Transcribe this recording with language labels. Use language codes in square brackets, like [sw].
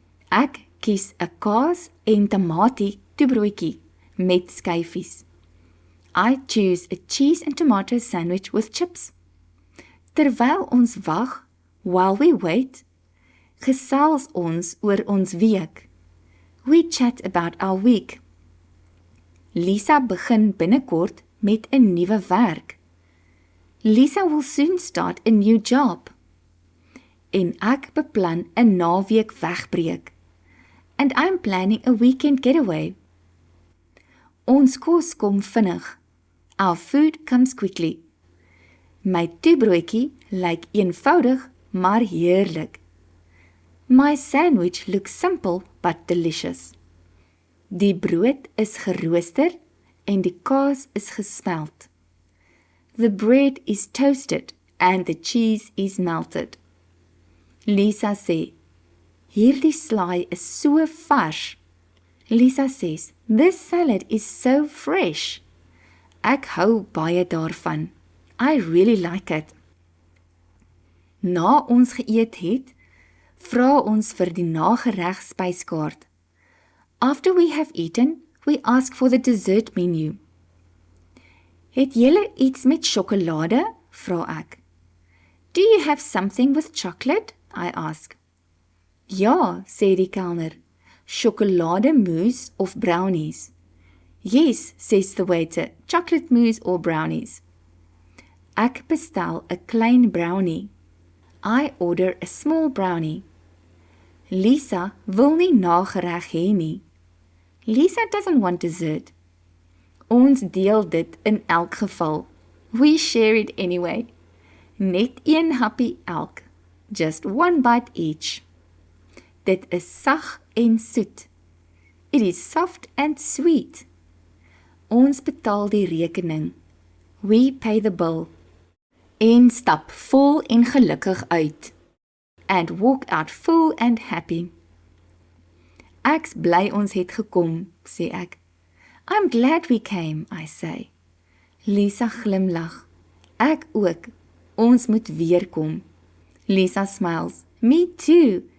[af] Ek kies 'n kaas en tamatie toebroodjie met skyfies. [en] I choose a cheese and tomato sandwich with chips. [af] Terwyl ons wag, [en] while we wait, [af] gesels ons oor ons week. [en] We chat about our week. [af] Lisa begin binnekort met 'n nuwe werk. [en] Lisa will soon start a new job. [af] En ek beplan 'n naweek wegbreek. [en] And I'm planning a weekend getaway. [af] Ons kos kom vinnig. [en] Our food comes quickly. [af] My toebroodjie lyk eenvoudig, maar heerlik. [en] My sandwich looks simple but delicious. [af] Die brood is gerooster en die kaas is gesmelt. [en] The bread is toasted and the cheese is melted. [af] Lisa sê, hierdie slaai is so vars. [en] Lisa says, this salad is so fresh. [af] Ek hou baie daarvan. [en] I really like it. [af] Na ons geëet het, vra ons vir die nagereg spyskaart. [en] After we have eaten, we ask for the dessert menu. [af] Het julle iets met sjokolade? Vra ek. [en] Do you have something with chocolate? I ask. [af] Ja, sê die kelner. Sjokolademousse of brownies. [en] Yes, says the waiter, chocolate mousse or brownies. [af] Ek bestel 'n klein brownie. [en] I order a small brownie. [af] Lisa wil nie nagereg hê nie. [en] Lisa doesn't want dessert. [af] Ons deel dit in elk geval. [en] We share it anyway. [af] Net een happy elk. [en] Just one bite each. [af] Dit is sag en soet. [en] It is soft and sweet. [af] Ons betaal die rekening. [en] We pay the bill. [af] En stap vol en gelukkig uit. [en] And walk out full and happy. [af] Ek's bly ons het gekom, sê ek. [en] I'm glad we came, I say. [af] Lisa glimlag. Ek ook. Ons moet weer kom. [en] Lisa smiles. Me too.